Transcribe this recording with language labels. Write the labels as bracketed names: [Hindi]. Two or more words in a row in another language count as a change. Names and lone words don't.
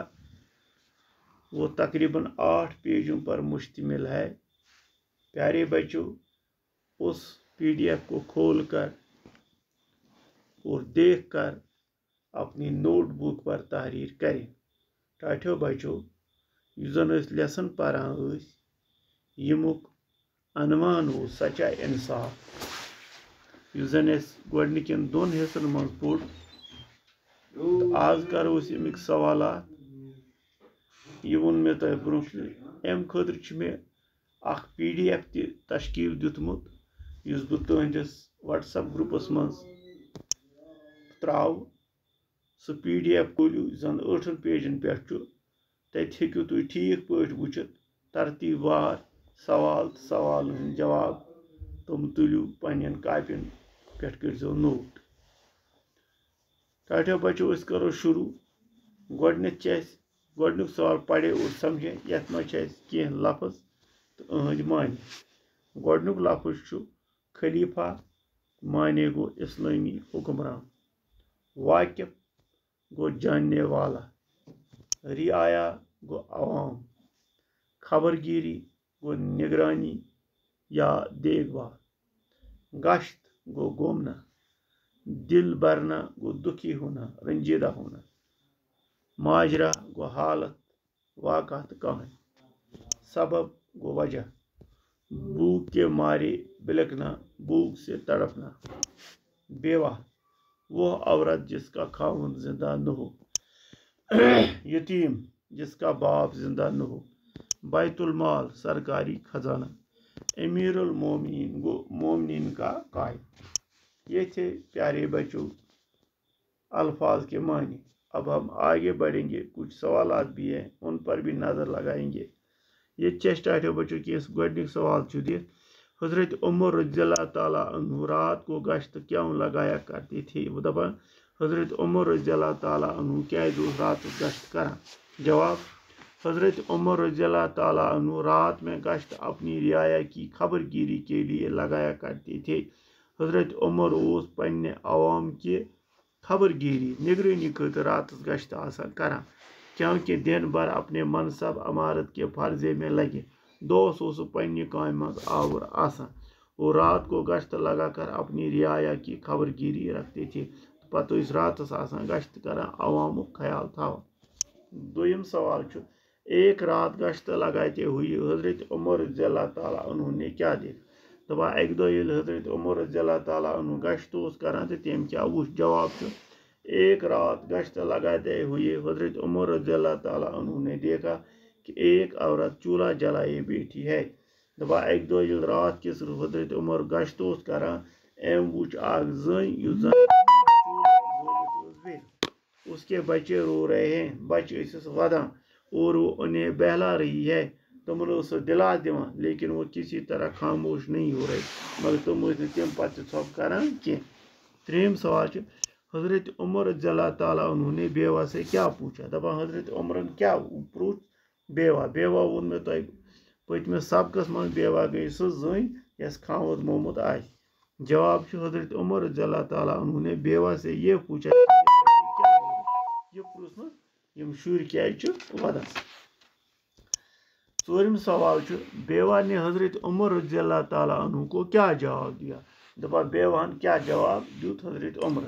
[Urdu] وہ تقریباً 8 پیجوں پر مشتمل ہے۔ پیارے بچوں، اس PDF کو کھول کر اور دیکھ کر اپنی نوٹ بک پر تحریر کریں۔ [Kashmiri] ٹاٹھو بچوں، یہ زن لیسن پران یمک عنوان ہو سچا انصاف، یہ زن گۄڈنِکٮ۪ن 2 حصن من پوٚر۔ آز کرو أسۍ امیک سوالات۔ یہ وون مے تۄہہِ برونٛہہ امہِ خٲطرٕ چھُ مےٚ اکھ PDF تہِ تشکیل دیُتمُت، یُس بہٕ تُہنٛدِس WhatsApp گروپس منٛز تراو۔ سُہ PDF کھوٗلِو، یُس زن 8 پیجن پٮ۪ٹھ چھُ۔ تتہِ ہیٚکِو تُہۍ ٹھیٖک پٲٹھۍ وٕچھِتھ ترتیٖب وار سوال تہٕ سوالن ہٕنٛدۍ جواب۔ تِم تُلِو پننٮ۪ن کاپین پٮ۪ٹھ، کٔرۍزیو نوٹ۔ ٹاٹھو بچو، أسۍ کرو شروع۔ گۄڈنیتھ چھِ اَسہِ گۄڈنیُک سوال [Urdu] پڑے اور سمجھے، [Kashmiri] یتھ منٛز چھِ اَسہِ کینٛہہ لفظ تہٕ أہنٛدۍ معنی۔ گۄڈنیُک لفظ چھُ خلیفہ، معنی گوٚو اسلٲمی حکمران۔ واقف گوٚو [Urdu] جاننے والا۔ [Kashmiri] رعایا گوٚو عوام۔ خبرگیری گوٚو [Urdu] نگرانی یا دیکھ بھال۔ [Kashmiri] گشت گوٚو گھومنا۔ [Urdu] دل بھرنا گوٚو دکھی ہونا، رنجیدہ ہونا۔ [Kashmiri] ماجرا گوٚو حالت، واقعہ تہٕ کہانی۔ سبب گوٚو وجہ۔ [Urdu] بھوک کے مارے بلکنا، بھوک سے تڑپنا۔ بیوہ وہ عورت جس کا خاوند زندہ نہ ہو۔ یتیم جس کا باپ زندہ نہ ہو۔ بیت المال سرکاری خزانہ۔ امیر المومنین گو مومنین کا قائد۔ یہ تھے پیارے بچوں الفاظ کے معنی۔ اب ہم آگے بڑھیں گے، کچھ سوالات بھی ہیں، ان پر بھی نظر لگائیں گے۔ [Kashmiri] یہ ٹاٹھو بچوں کی گۄڈنیُک سوال چھُ دِتھ، [Urdu] حضرت عمر رضی اللہ تعالیٰ عنہ رات کو گشت کیوں لگایا کرتے تھے؟ [Kashmiri] وہ دپان حضرت عمر رضی اللہ تعالیٰ عنہ کیازِ اوس رات گشت کران؟ [Urdu] جواب، حضرت عمر رضی اللہ تعالیٰ عنہ رات میں گشت اپنی رعایا کی خبر گیری کے لیے لگایا کرتے تھے۔ [Kashmiri] حضرت عمر اوس پننہِ عوام کی خبر گیری نگرانی خاطر رات گشت آسان کران، [Urdu] کیونکہ دن بھر اپنے منصب عمارت کے فرضے میں لگے۔ [Kashmiri] دۄہس اوس پننہِ کامہِ منٛز آوُر آسان [Urdu] اور رات کو گشت لگا کر اپنی رعایا کی خبر گیری رکھتے تھے۔ [Kashmiri] پتہٕ ٲسۍ راتس آسان گشت کران، عوامُک خیال تھاوان۔ دوٚیِم سوال چھُ، [Urdu] ایک رات گشت لگاتے ہوئے حضرت عمر رضی اللہ تعالیٰ عنہ نے کیا دیکھا؟ [Kashmiri] دپان اکہِ دۄہ ییٚلہِ حضرت عمر رضی اللہ تعالیٰ عنہ گشت اوس کران تہٕ تٔمۍ کیٛاہ وُچھ؟ جواب چھُ، [Urdu] ایک رات گشت لگاتے ہوئے حضرت عمر رضی اللہ تعالیٰ عنہ نے دیکھا کہ ایک عورت چولہا جلائے بیٹھی ہے۔ [Kashmiri] دپان اکہِ دۄہ ییٚلہِ رات کِس حضرت عمر گشت اوس کران، أمۍ وُچھ اکھ زٔنۍ یُس زن [Urdu] اس کے بچے رو رہے ہیں، [Kashmiri] بچے ٲسِس ودان [Urdu] اور وہ انہیں بہلا رہی ہے۔ [Kashmiri] تمن اوس سۄ دلا دِوان، [Urdu] لیکن وہ کسی طرح خاموش نہیں ہو رہے، [Kashmiri] مگر تم ٲسۍ نہٕ تمہِ پتہٕ تہِ ژھۄپہٕ کران کینٛہہ۔ ترٛیٚیِم سوال چھُ، [Urdu] حضرت عمر رضی اللہ تعالیٰ عنہ نے بیوہ سے کیا پوچھا؟ [Kashmiri] دپان حضرت عمرن کیا پروژھ بیوہ؟ بیوہ ووٚن مےٚ تۄہہِ پٔتمِس سبقس منٛز، بیوہ گٔے سۄ زٔنۍ یس خاوند مومُت آسہِ۔ جواب چھُ، [Urdu] حضرت عمر رضی اللہ تعالیٰ عنہ نے بیوہ سے یہ پوچھا [Kashmiri] یہ پرژھنہٕ یِم شُرۍ کیازِ چھِ ودان۔ ژوٗرِم سوال چھُ، [Urdu] بیوہ نے حضرت عمر رضی اللہ تعالیٰ عنہ کو کیا جواب دیا؟ [Kashmiri] دپان بیوہن کیا جواب دیُت حضرت عمرس؟